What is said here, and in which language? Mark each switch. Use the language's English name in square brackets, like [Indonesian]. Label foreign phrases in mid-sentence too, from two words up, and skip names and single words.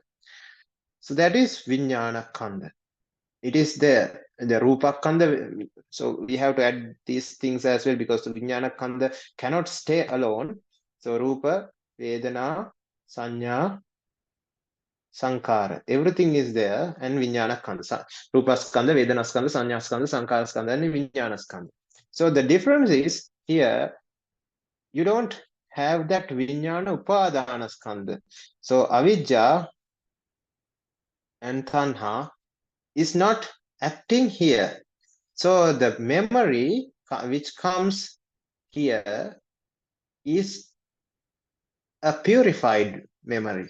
[English] So that is [Pali] Vinnana Skandha. [English] It is there, the [Pali] Rupa Skandha. [English] So we have to add these things as well, because the [Pali] Vinnana Skandha [English] cannot stay alone. [Pali] So Rupa, Vedana, Sanya, Sankara, [English] everything is there, and [Pali] Vinnana Skandha. Rupa Skandha, Vedana Skandha, Sanya Skandha, Sankara Skandha, and Vinnana Skandha. [English] So the difference is here, you don't have that [Pali] Vinnana Upadana Skandha. [English] So Avidya and Tanha is not acting here. So the memory which comes here is a purified memory.